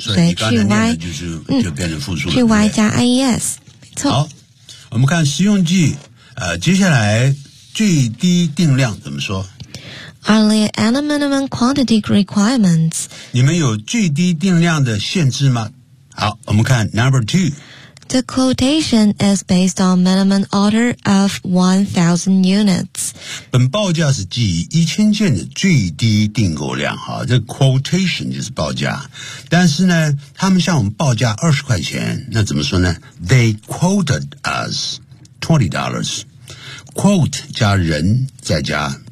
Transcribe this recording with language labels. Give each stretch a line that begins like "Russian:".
Chinese: 所以 QY, 就变成复数了。 QY 加 IES, 没错。好我们看实用句接下来最低定量怎么说
English: Are there any minimum quantity requirements?
Chinese: 你们有最低定量的限制吗？好，我们看 number two.
English: The quotation is based on minimum order of 1,000 units.
Chinese: 本报价是基于1000件的最低订购量。好，这 quotation 就是报价。但是呢，他们向我们报价20块钱，那怎么说呢？
English: They quoted us $20. Quote
Chinese: 加人再加